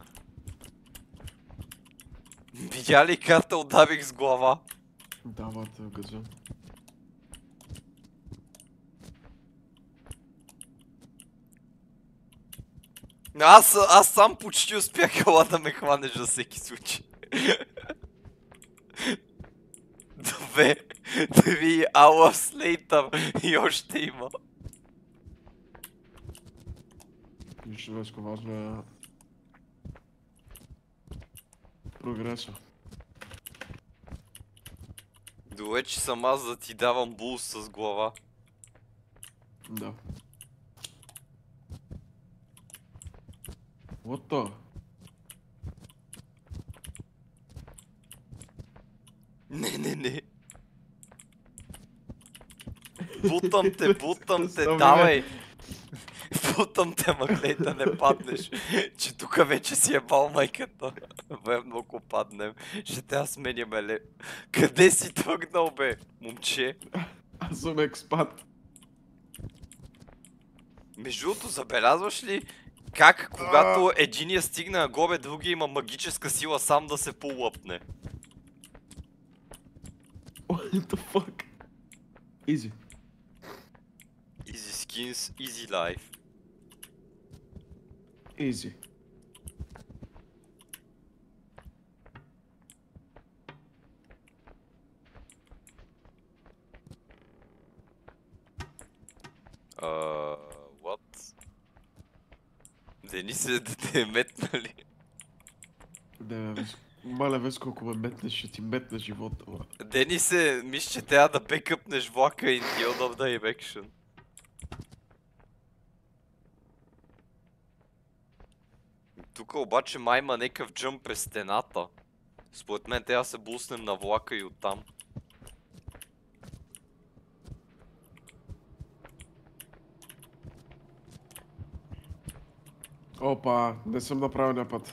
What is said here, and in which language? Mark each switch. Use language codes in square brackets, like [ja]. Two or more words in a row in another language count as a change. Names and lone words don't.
[bg] Видя ли карта удавих с глава? Да, бата, газа. Аз сам почти успях ела да ме хванеш за всеки случай. [en] 3 hours later [bg] и още има. Нищо, Веско, важно е прогреса. Добре, че съм аз да ти давам булс с глава. Да. [en] What the? [bg] Не. Бутам те, Защо давай. Бутам те, гледай да не паднеш. Че тук вече си е бал майката. Верно, ако паднем, ще трябва сменяме ле. Къде си тръгнал, бе, момче? Аз съм експат. Между другото, забелязваш ли как когато единия стигне нагоре, другия има магическа сила сам да се полъпне? [en] What the fuck? Easy. Easy skins, easy life. Easy. What? [bg] Дени се да те е метнали. Да, Веско. Маля, Веско, ако ме метнеш, ще ти метна живота, бе. Дени се, мисля, че трябва да бекъпнеш влака [en] in the other direction. [bg] Тук обаче май има някакъв джъмп през стената. Според мен трябва да се буснем на влака и оттам. Опа, не съм на правилния път.